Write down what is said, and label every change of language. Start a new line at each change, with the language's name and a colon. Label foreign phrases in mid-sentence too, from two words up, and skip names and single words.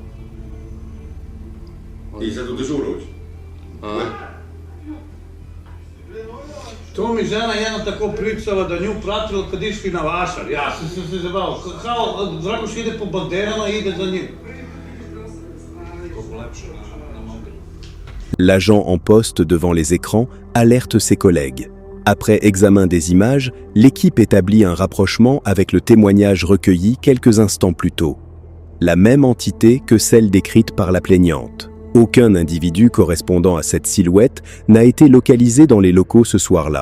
Serbian: I sad u dežuru uđe? To mi žena jedna tako pričala da nju pratila kad išli na vašar. Ja sam se zabavio. Kao Dragoš ide po banderama i ide za njim. Koliko lepše na mobilu.
French: L'agent en poste devant les écrans alerte ses collègues. Après examen des images, l'équipe établit un rapprochement avec le témoignage recueilli quelques instants plus tôt. La même entité que celle décrite par la plaignante. Aucun individu correspondant à cette silhouette n'a été localisé dans les locaux ce soir-là.